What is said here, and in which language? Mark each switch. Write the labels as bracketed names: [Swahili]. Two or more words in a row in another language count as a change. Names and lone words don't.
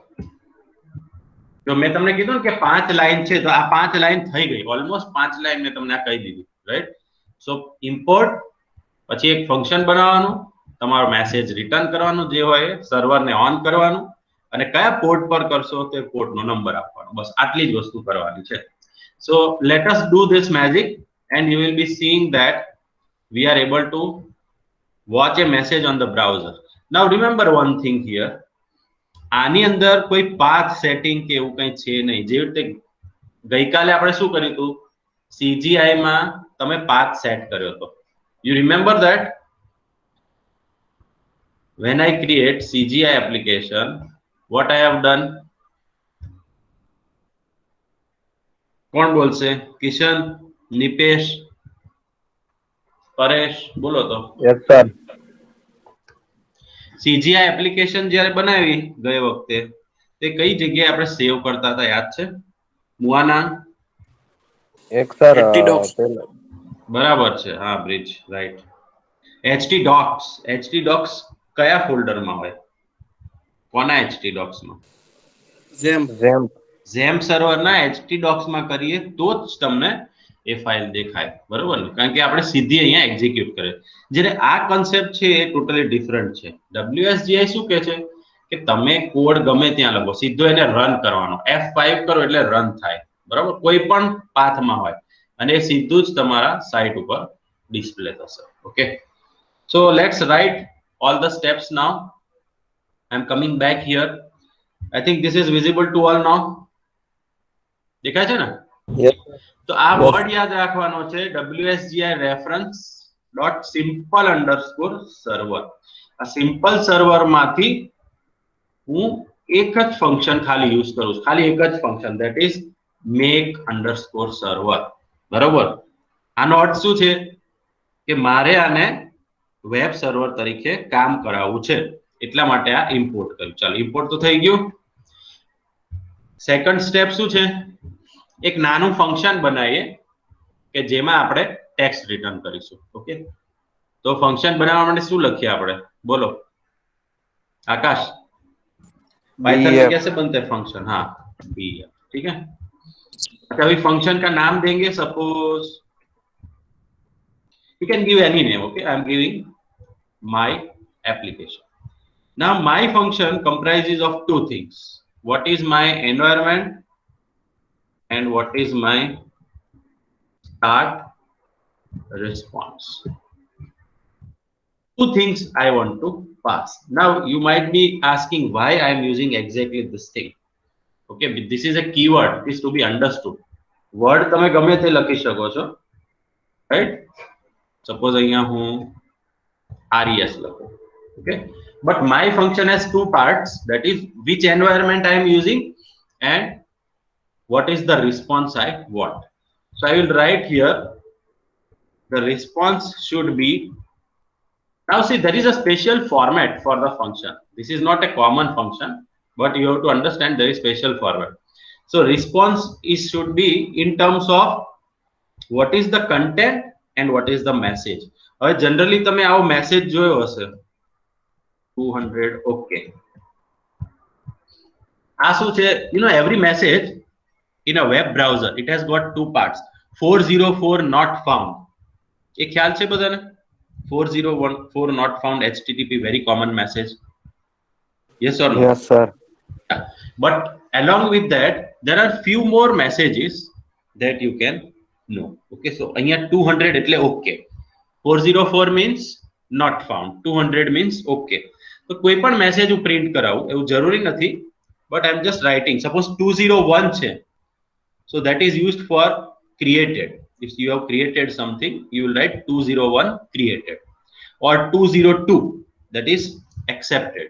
[Gujarati] જો મેં તમને કીધું કે 5 લાઈન છે તો આ 5 લાઈન થઈ ગઈ, ઓલમોસ્ટ 5 લાઈન મેં તમને આ કહી દીધી, રાઈટ. સો ઇમ્પોર્ટ, પછી એક ફંક્શન બનાવવાનું, તમારો મેસેજ રિટર્ન કરવાનું જે હોય, સર્વર ને ઓન કરવાનું અને કયા પોર્ટ પર કરશો તે પોર્ટ નો નંબર આપવાનો, બસ આટલી જ વસ્તુ કરવાની છે. [English] So let us do this magic and you will be seeing that we are able to watch a message on the browser. Now remember one thing here, [Gujarati] આની અંદર કોઈ પાથ સેટિંગ કે એવું કંઈ છે નહીં. જે રીતે ગઈકાલે આપણે શું કર્યું હતું, CGI માં તમે પાથ સેટ કર્યો હતો. [English] You remember that when I create CGI application, what I have done? [Gujarati] કોણ બોલશે? કિશન, નિપેશ, પરેશ, બોલો તો. યસ સર. CGI એપ્લિકેશન જ્યારે બનાવી ગઈ વખતે તે કઈ જગ્યાએ આપણે સેવ કરતા હતા યાદ છે? મુઆના? એક સર બરાબર છે, હા, બ્રિજ, રાઈટ. HT docs, HT docs કયા ફોલ્ડરમાં હોય? કોના HT docs માં? ઝેમ્પ સર્વરના HT docs માં કરીએ તો જ તમને એ ફાઇલ દેખાય, બરોબર ને? કારણ કે આપણે સીધી અહીંયા એક્ઝિક્યુટ કરે. જ્યારે આ કન્સેપ્ટ છે એ ટોટલી ડિફરન્ટ છે. WSGI શું કહે છે કે તમે કોડ ગમે ત્યાં લખો, સીધો એને રન કરવાનો, F5 કરો એટલે રન થાય, બરાબર, કોઈ પણ પાથમાં હોય અને એ સીધું જ તમારા સાઇટ ઉપર ડિસ્પ્લે થશે. [English] okay, so let's write all the steps now. I'm coming back here. I think this is visible to all now. [Gujarati] દેખાય છે ને? તો આ વર્ડ યાદ રાખવાનો છે, [English] WSGI reference dot simple underscore server. [Gujarati] આ સિમ્પલ સર્વર માંથી હું એક જ ફંક્શન ખાલી યુઝ કરું છું, ખાલી એક જ ફંક્શન, [English] that is make underscore server, [Gujarati] બરોબર. આનો અર્થ શું છે કે મારે આને વેબ સર્વર તરીકે કામ કરાવવું છે, એટલા માટે આ ઇમ્પોર્ટ કર્યું. ચાલો, ઇમ્પોર્ટ તો થઈ ગયું. સેકન્ડ સ્ટેપ શું છે? એક નાનું ફંક્શન બનાવીએ કે જેમાં આપણે ટેક્સ્ટ રિટર્ન કરીશું. ઓકે, તો ફંક્શન બનાવવા માટે શું લખીએ આપણે? [Hindi] બોલો आकाश, पाइथन में कैसे बनते हैं फंक्शन? हाँ, BF, ठीक है. अच्छा, अभी फंक्शन का नाम देंगे, [English] सपोज you can give any name. Okay, I am giving my application. Now my function comprises of two things. What is my environment and what is my start response. Two things I want to pass. Now you might be asking why I am using exactly this thing. Okay, but this is a keyword, it is to be understood. [Gujarati] Word તમે ગમે તે લખી શકો છો, [English] right? [Gujarati] Suppose અહીંયા હું res લખું, [English] okay, but my function has two parts, that is which environment I am using and what is the response I want. So I will write here the response should be. Now see, there is a special format for the function. This is not a common function, but you have to understand there is special format. So response is should be in terms of what is the content and what is the message. [Gujarati] હવે generally તમે આવો મેસેજ જોયો હશે 200. okay, આ શું છે? [English] You know, every message in a web browser, it has got two parts. 404 not found, [Gujarati] એ ખ્યાલ છે બધાને? [English] 4014 not found HTTP, very common message. Yes or no? Yes sir. But along with that, there are few more messages that you can know. Okay, so [Gujarati] અહીંયા 200 એટલે [English] okay. 404 means not found. 200 means okay. [Gujarati] તો કોઈ પણ મેસેજ હું પ્રિન્ટ કરાવું એવું જરૂરી નથી, [English] but I'm just writing. Suppose 201 છે, so that is used for created. If you have created something, you will write 201 created, or 202, that is accepted.